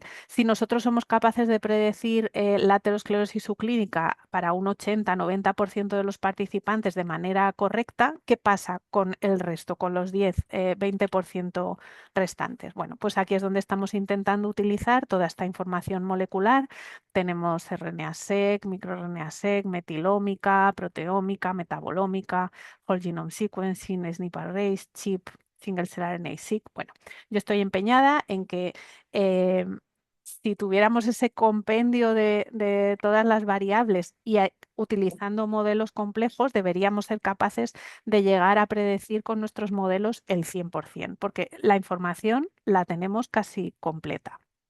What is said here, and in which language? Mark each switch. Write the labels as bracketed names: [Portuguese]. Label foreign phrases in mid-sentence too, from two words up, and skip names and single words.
[Spanish] Si nosotros somos capaces de predecir la aterosclerosis subclínica para un 80-90% de los participantes de manera correcta, ¿qué pasa con el resto, con los 10-20% restantes? Bueno, pues aquí es donde estamos intentando utilizar toda esta información molecular. Tenemos RNA-seq, microRNA-seq, metilómica, proteómica, metabolómica, [English] whole genome sequencing, SNP arrays, chip, single cell RNA-seq. [Spanish] Bueno, yo estoy empeñada en que eh, si tuviéramos ese compendio de todas las variables y utilizando modelos complejos, deberíamos ser capaces de llegar a predecir con nuestros modelos el 100%, porque la información la tenemos casi completa.